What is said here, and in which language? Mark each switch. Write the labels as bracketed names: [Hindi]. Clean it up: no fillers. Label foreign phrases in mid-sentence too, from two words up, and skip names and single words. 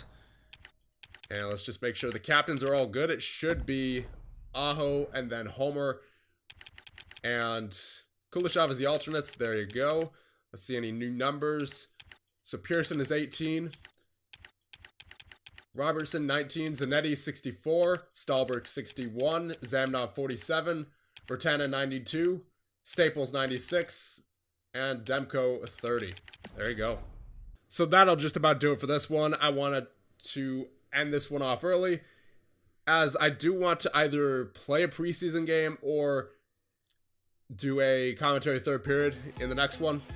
[English] And let's just make sure the captains are all good. It should be Aho and then Homer and Kuleshov is the alternates. There you go. Let's see any new numbers. So Pearson is 18. Robertson 19. Zanetti 64. Stahlberg 61. Zamnov 47. Vertanen 92. Staples 96. And Demko 30. There you go. So that'll just about do it for this one. I wanted to end this one off early, as I do want to either play a preseason game or do a commentary third period in the next one.